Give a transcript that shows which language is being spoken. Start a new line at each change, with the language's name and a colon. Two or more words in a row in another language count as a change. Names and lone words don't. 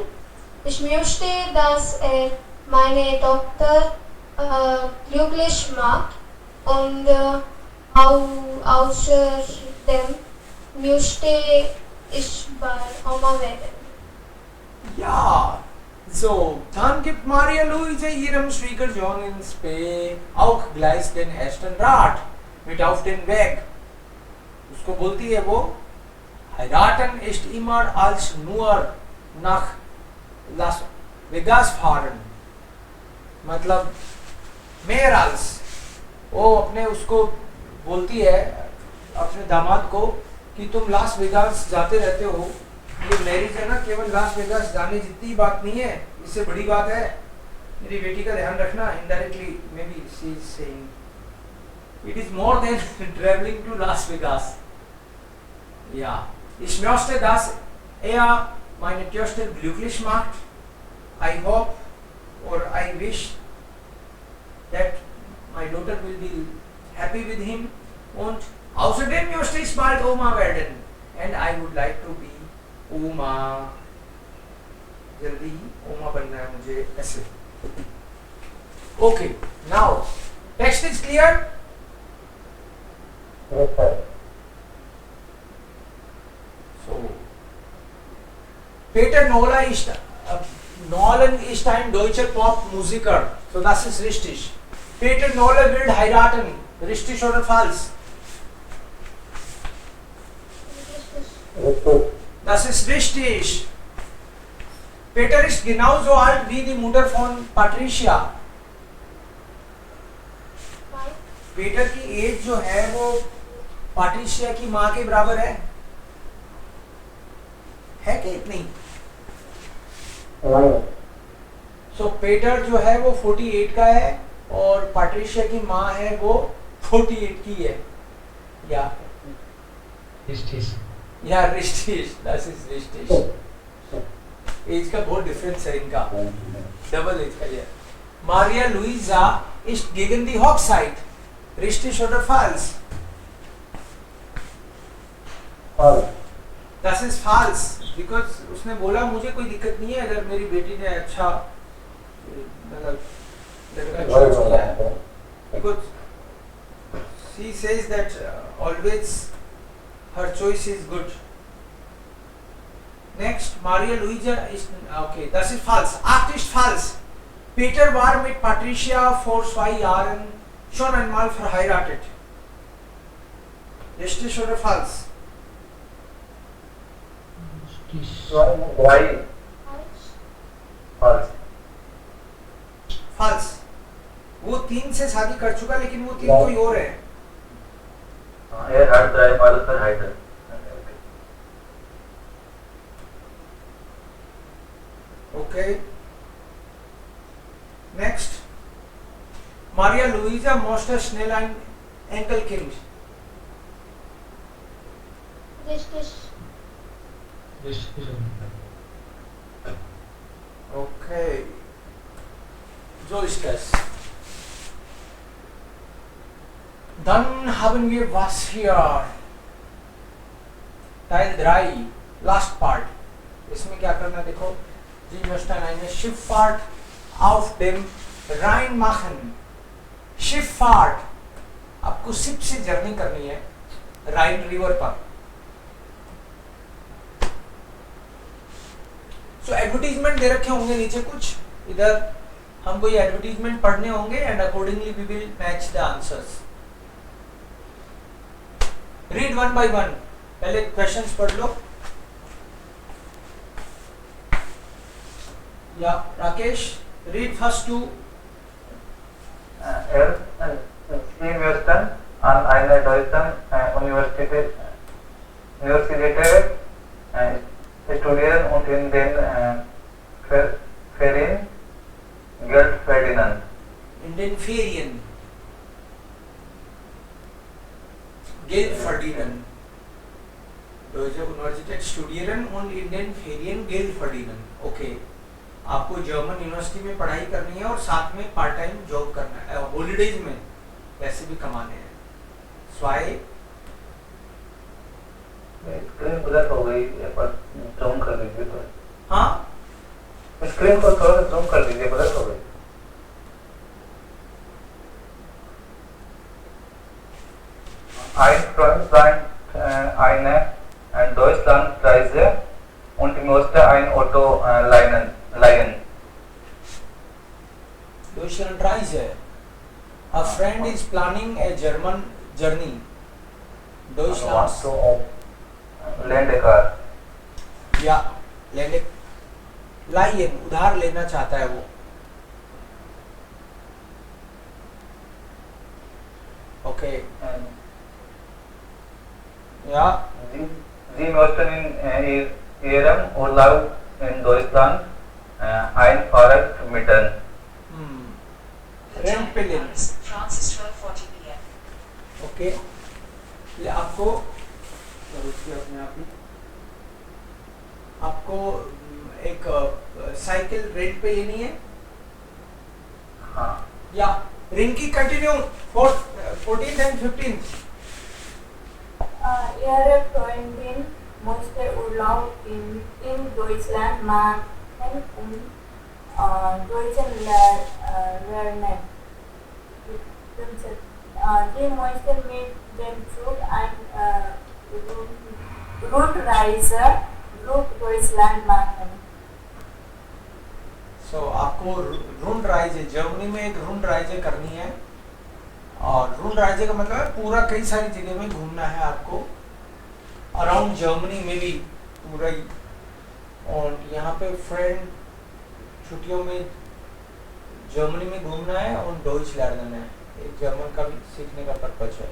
German: Ich möchte, dass meine Tochter glücklich macht und außerdem möchte ich bald Oma werden. Ja, so, dann gibt Maria Luisa ihrem Schwiegersohn in Spee auch gleich den ersten Rat mit auf den Weg.
Hindi: उसको बोलती है वो,
German: heiraten ist immer als nur nach Las Vegas fahren, मतलब mehr als,
Hindi: वो अपने उसको बोलती है अपने दामाद को कि तुम लास वेगास जाते रहते हो, ये मैरिज है ना, केवल लास वेगास जाने जितनी बात नहीं है, इससे बड़ी बात है मेरी बेटी का ध्यान रखना।
English: indirectly maybe she is saying it is more than traveling to Las Vegas.
German: या ich möchte, dass meine Tochter glücklich macht.
English: I hope or I wish that my daughter will be happy with him.
German: Und außerdem möchte ich bald Oma werden.
English: And I would like to be Oma.
Hindi: जल्दी Oma बनना है मुझे, ऐसे।
English: Okay, now text is clear.
German: So Peter Nolan ist ein deutscher Popmusiker. So das ist richtig. Peter Nolan will heiraten. Richtig oder falsch? Das ist richtig. Peter ist genauso alt wie die Mutter von Patricia.
Hindi: Peter की एज जो है वो पाट्रिशिया की माँ के बराबर है कि इतनी? सो पेटर जो है वो 48 का है और पाट्रिशिया की माँ है वो 48 की है।
German: ja richtig, das ist richtig.
Hindi: एज का बहुत डिफरेंस है इनका, डबल एज का है।
German: मारिया लुइजा ist gegen die Hochzeit. Richtig oder falsch? falsch. Das ist falsch,
Hindi: because उसने बोला मुझे कोई दिक्कत नहीं है अगर मेरी बेटी ने अच्छा मतलब लड़का चूज किया है,
English: because she says that always her choice is good. Next,
German: Maria Luisa ist okay, das ist falsch. 8 ist falsch. Peter war mit Patricia vor 2 Jahren schon einmal verheiratet. Richtig oder falsch?
English: Why?
German: falsch. falsch.
Hindi: वो 3 से शादी कर चुका लेकिन वो 3 कोई और है।
German: hat dreimal verheiratet. Okay. Next. Maria Luisa musste schnell ein Enkelkind. Richtig. Okay. So ist das. Dann haben wir was hier. Teil 3,
English: last part.
Hindi: इसमें क्या करना देखो,
German: Sie möchten eine Schifffahrt auf dem Rhein machen. Schifffahrt,
Hindi: आपको शिप से जर्नी करनी है राइन रिवर पर। सो एडवर्टीजमेंट दे रखे होंगे नीचे कुछ, इधर हमको ये एडवर्टीजमेंट पढ़ने होंगे
English: and accordingly we will match the answers. read one by one,
Hindi: पहले क्वेश्चंस पढ़ लो।
English: ya Rakesh, read first two.
German: Sie möchten an einer deutschen Universität studieren und in den Ferien Geld verdienen. In den Ferien Geld verdienen. Deutsche Universität studieren und in den Ferien Geld verdienen. Okay.
Hindi: आपको जर्मन यूनिवर्सिटी में पढ़ाई करनी है और साथ में
English: part time job
Hindi: करना है, हॉलीडेज में पैसे भी कमाने हैं। स्वाई स्क्रीन ब्लैक हो गई, एक बार जूम कर दीजिए तो। हाँ, स्क्रीन को थोड़ा सा जूम कर दीजिए, ब्लैक हो गई।
German: Ein Freund sagt eine Deutschlandreise und musste ein Auto leihen. Deutschlandreise.
English: A friend is planning a German journey.
German: Deutschland.
English: To lend a car.
Hindi: या लेने लाइन उधार लेना चाहता है वो। ओके या
German: Sie möchten in Ihrem Urlaub in Deutschland ein Fahrrad mieten.
Hindi: रेंट पे लेना। ओके, ये आपको अपने आप ही आपको एक साइकिल रेंट पे लेनी है। हाँ।
English: ya Rinki continue 14th and 15th।
German: Ihre Freundin musste Urlaub in Deutschland machen und Deutschen lernen. Die möchten mit dem Zug eine Rundreise durch Deutschland machen.
Hindi: So आपको रूंडराइजे, जर्मनी में एक रूंडराइजे करनी है। और रूंडराइजे का मतलब है पूरा कई सारी जगह में घूमना है आपको, अराउंड जर्मनी में भी पूरा ही। और यहाँ पे फ्रेंड छुट्टियों में जर्मनी में घूमना है और
German: Deutsch lernen
Hindi: है, एक जर्मन का भी सीखने का पर्पज है।